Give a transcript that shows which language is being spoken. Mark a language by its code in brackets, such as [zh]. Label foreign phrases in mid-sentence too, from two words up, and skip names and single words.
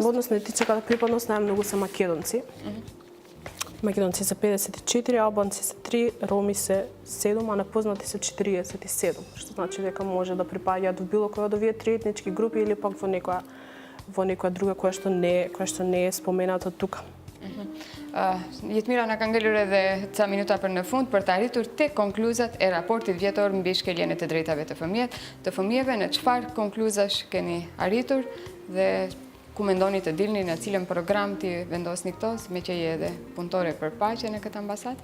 [mk] Во однос на етничката припадност најмногу се македонци. Македонци се 54, албанци се 3, роми се 7, а непознати се 47. Што значи дека може да припаѓаат во било која од овие три етнички групи или пак во некоја друга која што не е спомената тука. [sq] Jetmira na kanë ngelur edhe ca minuta për në fund për të arritur tek konkluzat e raportit vjetor mbi shkeljen e të drejtave të fëmijëve, në çfarë konkluzash keni arritur dhe ku mendoni të dilni në cilën program ti vendosni këto, me që je edhe punëtore për paqe në këtë ambasadë?